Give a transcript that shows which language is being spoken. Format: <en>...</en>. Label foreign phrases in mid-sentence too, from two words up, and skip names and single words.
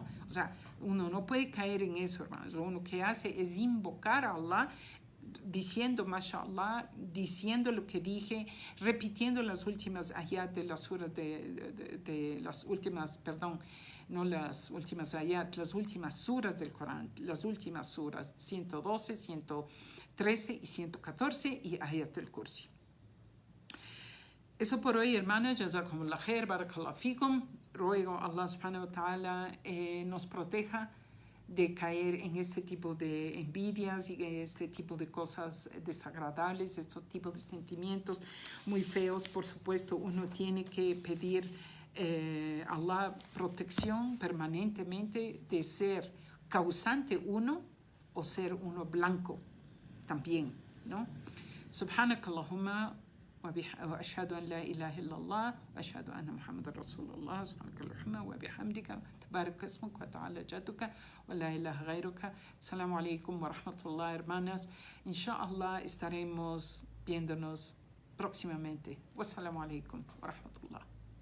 <es>O sea, uno no puede caer en eso, hermanos. Lo único que hace es invocar a Allah, diciendo, mashallah, diciendo lo que dije, repitiendo las últimas ayat de las suras de las últimas, perdón, no las últimas ayat, las últimas suras del Corán, las últimas suras, 112, 113 y 114 y ayat del Kursi. Eso por hoy, hermanas.</es> <ar>جزاكم الله خير، بارك الله فيكم.</ar> <es>Ruego a</es> <ar>الله سبحانه وتعالى</ar> <es>nos proteja de caer en este tipo de envidias y este tipo de cosas desagradables, estos tipos de sentimientos muy feos. Por supuesto, uno tiene que pedir a Allah protección permanentemente de ser causante uno o ser uno blanco también, ¿no?</es> <ar>Subhanakallahumma وأشهد أن لا إله إلا الله وأشهد أن محمد رسول الله سبحانك اللهم وبحمدك تبارك اسمك وتعالى جدك ولا إله غيرك. السلام عليكم ورحمة الله, hermanas.</ar> <es>Inshallah estaremos viéndonos próximamente.</es> <ar>والسلام عليكم ورحمة الله.</ar>